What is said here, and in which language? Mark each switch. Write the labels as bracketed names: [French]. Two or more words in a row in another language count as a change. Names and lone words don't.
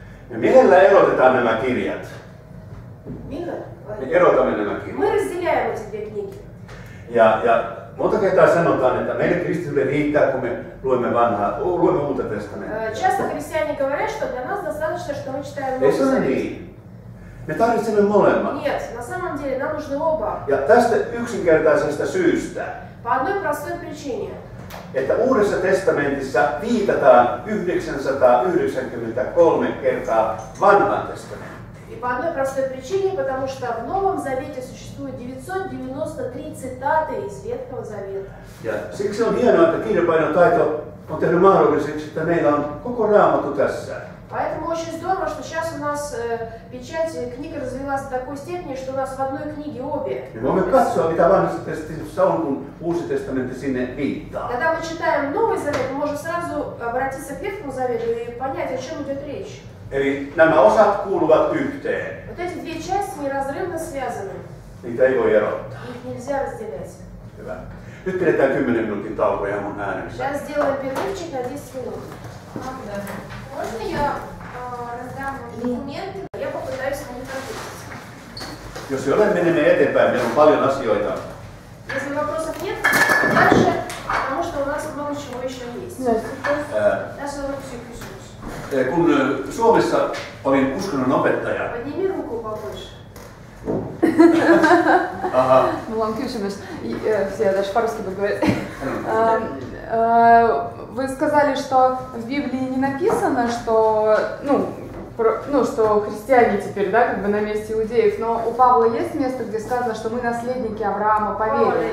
[Finnish] Ja millä erotetaan nämä kirjat? Millä? Me erotamme nämä kirjat. [Russian] Мы разделяем эти две книги. [Finnish] Ja monta kertaa sanotaan, että meille kristillisille riittää, kun me luemme Uutta testamenttia. [Russian] Часто христиане говорят, что для нас достаточно, что мы читаем [Finnish] Ei [Russian] Новый [Finnish] se ole [Russian] Завет. [Finnish] niin. Me tarvitsemme molemmat. [Russian] Нет, на самом деле нам нужны оба. [Finnish] Ja tästä yksinkertaisesta syystä, [Russian] По одной простой причине. [Finnish] että Uudessa testamentissa viitataan 993 kertaa Vanhaan testamenttiin. [Russian] И по одной простой причине, потому что в Новом Завете существует 993 цитаты из Ветхого Завета. [Finnish] Ja siksi on hienoa, että kirjapainotaito on tehnyt mahdolliseksi, että meillä on koko Raamattu tässä. [Russian] Поэтому очень здорово, что сейчас у нас печать книг развилась до такой степени, что у нас в одной книге обе. [Finnish] Me voimme katsoa, mitä Vanhassa testamentissa on, kun Uusi testamentti sinne viittaa. [Russian] Когда мы читаем Новый Завет, мы можем сразу обратиться к Ветхому Завету и понять, о чем идет речь. [Finnish] Eli nämä osat kuuluvat yhteen. [Russian] Вот эти две части неразрывно связаны. [Finnish] Niitä ei voi erottaa. [Russian] Их нельзя разделять. [Finnish] Hyvä. Nyt pidetään 10 minuutin tauko ja mun äänessä. [Russian] Сейчас сделаем перерывчик на 10 минут. Можно я раздам документы? Я попытаюсь на них ответить. [Finnish] Jos ei ole, menemme eteenpäin. Meillä on paljon asioita. [Russian] Если вопросов нет, дальше, потому что у нас много чего еще есть. [Finnish] Tässä on yksi kysymys. Kun Suomessa olin uskonnon opettaja. [Russian] Подними руку побольше. Aha. [Finnish] Mulla on kysymys. [Russian] Все, даже по-русски буду говорить. Вы сказали, что в Библии не написано, что, что христиане теперь, да, как бы на месте иудеев, но у Павла есть место, где сказано, что мы наследники Авраама по вере.